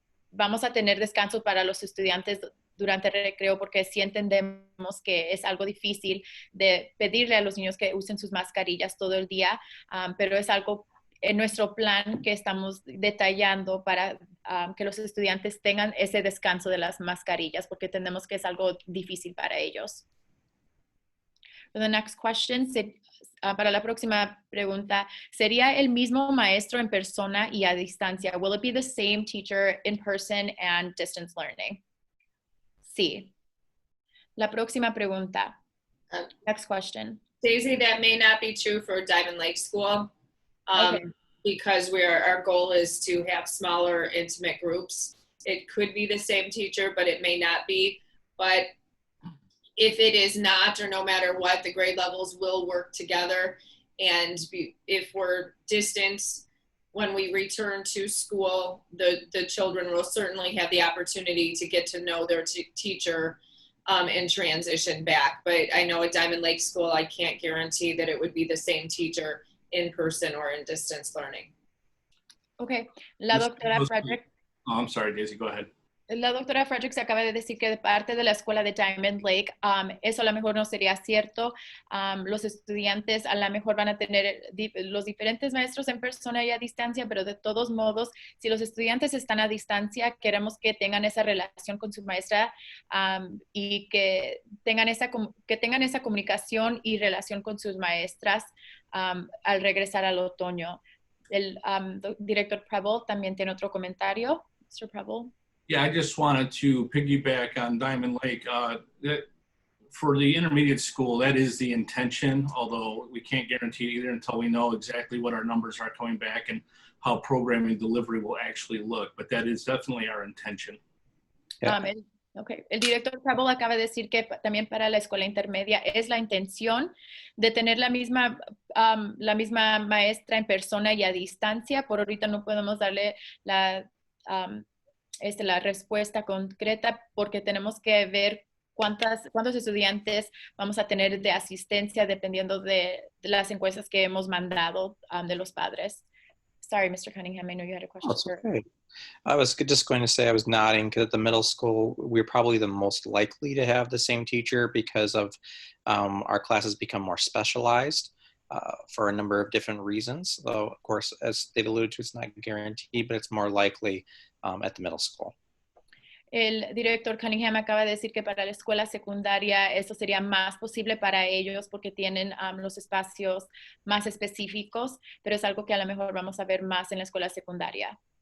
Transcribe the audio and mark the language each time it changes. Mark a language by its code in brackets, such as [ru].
[es] vamos a tener descanso para los estudiantes durante el recreo, porque sí entendemos que es algo difícil de pedirle a los niños que usen sus mascarillas todo el día, pero es algo en nuestro plan que estamos detallando para que los estudiantes tengan ese descanso de las mascarillas, porque entendemos que es algo difícil para ellos. [en] For the next question, [es] para la próxima pregunta, ¿sería el mismo maestro en persona y a distancia? [en] Will it be the same teacher in person and distance learning? [es] Sí. La próxima pregunta. [en] Next question. Daisy, that may not be true for Diamond Lake School. Okay. Because our goal is to have smaller, intimate groups. It could be the same teacher, but it may not be. But if it is not, or no matter what, the grade levels will work together. And if we're distance, when we return to school, the children will certainly have the opportunity to get to know their teacher and transition back. But I know at Diamond Lake School, I can't guarantee that it would be the same teacher in person or in distance learning. [es] Okay. La doctora Frederick. [en] Oh, I'm sorry, Daisy, go ahead. [es] La doctora Frederick se acaba de decir que de parte de la escuela de Diamond Lake, eso a lo mejor no sería cierto. Los estudiantes a lo mejor van a tener los diferentes maestros en persona y a distancia, pero de todos modos, si los estudiantes están a distancia, queremos que tengan esa relación con su maestra y que tengan esa comunicación y relación con sus maestras al regresar al otoño. El director Preble también tiene otro comentario. [en] Mr. Preble. Yeah, I just wanted to piggyback on Diamond Lake. That for the intermediate school, that is the intention, although we can't guarantee it either until we know exactly what our numbers are coming back and how programming delivery will actually look. But that is definitely our intention. Yeah. Okay. [es] El director Preble acaba de decir que también para la escuela intermedia es la intención de tener la misma maestra en persona y a distancia. Por ahorita no podemos darle la respuesta concreta porque tenemos que ver cuántos estudiantes vamos a tener de asistencia dependiendo de las encuestas que hemos mandado de los padres. [en] Sorry, Mr. Cunningham, I know you had a question. That's okay. I was just going to say I was nodding because at the middle school, we're probably the most likely to have the same teacher because of our classes become more specialized for a number of different reasons. Though, of course, as they've alluded to, it's not guaranteed, but it's more likely at the middle school. [es] El director Cunningham acaba de decir que para la escuela secundaria eso sería más posible para ellos porque tienen los espacios más específicos, pero es algo que a lo mejor vamos a ver más en la escuela secundaria.